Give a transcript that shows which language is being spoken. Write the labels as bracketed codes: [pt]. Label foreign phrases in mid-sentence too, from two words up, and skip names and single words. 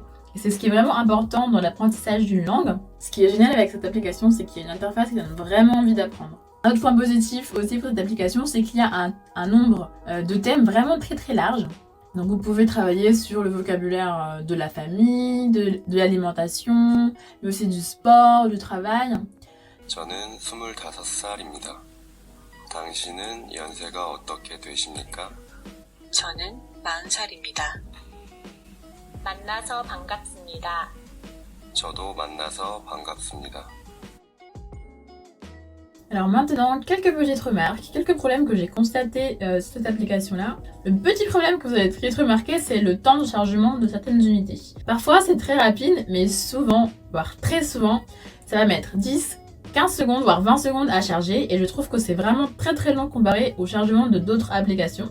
[fr] Et c'est ce qui est vraiment important dans l'apprentissage d'une langue. Ce qui est génial avec cette application, c'est qu'il y a une interface qui donne vraiment envie d'apprendre. Un autre point positif aussi pour cette application, c'est qu'il y a un nombre de thèmes vraiment très large. Donc vous pouvez travailler sur le vocabulaire de la famille, de l'alimentation, mais aussi du sport, du travail. [ko] 저는 25살입니다. 당신은 연세가 어떻게 되십니까? 저는 40살입니다. 만나서 반갑습니다. 저도 만나서 반갑습니다. [fr] Alors maintenant, quelques petites remarques, quelques problèmes que j'ai constatés sur cette application-là. Le petit problème que vous allez vite remarquer, c'est le temps de chargement de certaines unités. Parfois, c'est très rapide, mais souvent, voire très souvent, ça va mettre 10, 15 secondes, voire 20 secondes à charger, et je trouve que c'est vraiment très long comparé au chargement de d'autres applications.